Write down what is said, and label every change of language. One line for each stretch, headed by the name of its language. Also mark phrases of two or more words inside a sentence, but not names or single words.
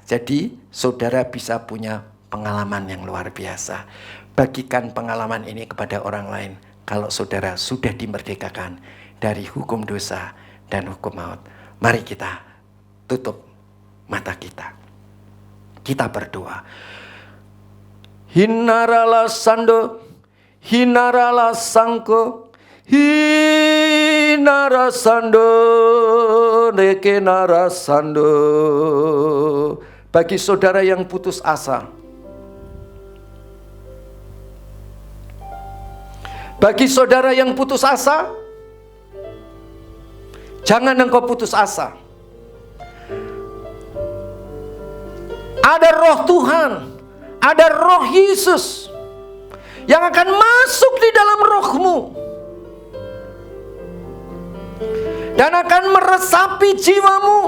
Indonesian: Jadi saudara bisa punya pengalaman yang luar biasa. Bagikan pengalaman ini kepada orang lain. Kalau saudara sudah dimerdekakan dari hukum dosa dan hukum maut. Mari kita tutup mata kita. Kita berdoa. Hinarala sando, hinarala sangko, hinara sando, nekenara sando. Bagi saudara yang putus asa, bagi saudara yang putus asa, jangan engkau putus asa. Ada roh Tuhan, ada roh Yesus yang akan masuk di dalam rohmu dan akan meresapi jiwamu.